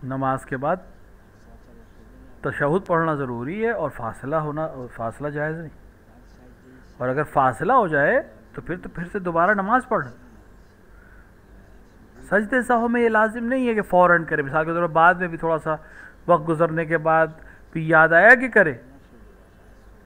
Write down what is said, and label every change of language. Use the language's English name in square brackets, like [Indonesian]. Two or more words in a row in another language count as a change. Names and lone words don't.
[Urdu] نماز کے بعد [Persian] فاصله شده نباید [Urdu] تشہد پڑھنا ضروری ہے، اور فاصلہ جائز نہیں، [Persian] در سجده [Urdu] اور اگر فاصلہ ہو جائے تو پھر سے دوبارہ نماز پڑھ۔ سجدے سہو میں یہ لازم نہیں ہے کہ فوراً کرے، مثال کے طور پر بعد میں بھی تھوڑا سا وقت گزرنے کے بعد بھی یاد آیا کہ کرے۔ [Persian] نشده باشه از